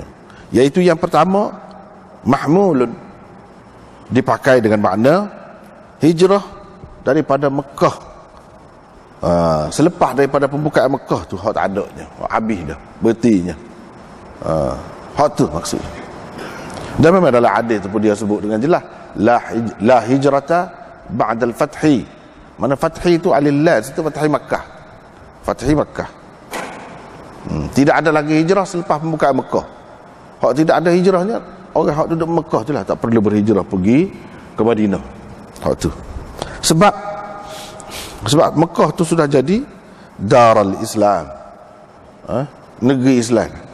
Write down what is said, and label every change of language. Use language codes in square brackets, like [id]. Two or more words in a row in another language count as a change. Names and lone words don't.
[ms] Iaitu yang pertama, mahmulun, dipakai dengan makna hijrah daripada Mekah. Selepas daripada pembukaan Mekah tu hak tak adanya, hak habis dah, berhentinya. Hak tu maksudnya. Dan memang dalam hadis tu pun dia sebut dengan jelas, [ar] لا هجرة بعد الفتح. [ms] Mana fathi itu alillah, itu fathi Makkah. Fathi Makkah. Tidak ada lagi hijrah selepas pembukaan Mekah. Hak tidak ada hijrahnya, orang hak duduk Mekah tu lah tak perlu berhijrah pergi ke Madinah. Hak tu. Sebab Mekah tu sudah jadi [ar] دار الإسلام, [ms] negeri Islam.